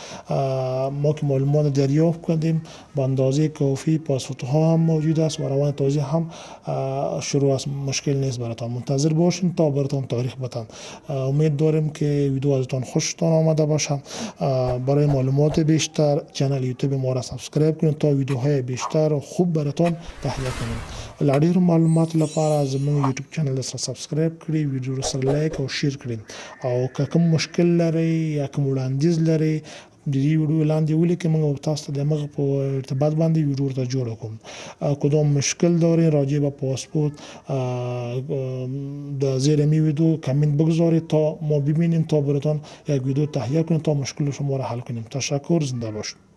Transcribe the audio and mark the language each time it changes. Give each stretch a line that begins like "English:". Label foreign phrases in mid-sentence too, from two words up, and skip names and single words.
Persian: ما که معلومات دریافت کردیم به اندازه کافی پاسپورت ها هم موجود است و روان توزیع هم شروع است، مشکل نیست. براتان منتظر باشین تا براتان تاریخ بتن. امید داریم که ویدیو ازتان خوشتان آمده باشه. برای معلومات بیشتر کانال یوتیوب ما را سابسکرایب کنید تا ویدیوهای بیشتر و خوب براتان تهیه کنیم.
Pashto: ډېر معلومات لپاره زموږ یوټیوب چینل سره سبسکرایب کړئ، ویډیو سره لایک او شیر کړئ. او که کوم مشکل لرئ یا کوم وړاندیز لرئ د دې ویډیو لاندې ولیکئ، موږ تاسو ته د هغه په ارتباط باندې ویډیو ورته جوړه کوم.
Persian: کدام مشکل دارین راجع به پاسپورت در زیر می ویدیو کامنت بگذارید تا ما ببینیم تا براتان یک ویدیو تهیه کنیم تا مشکل شما را حل کنیم. تشکر، زنده باشید.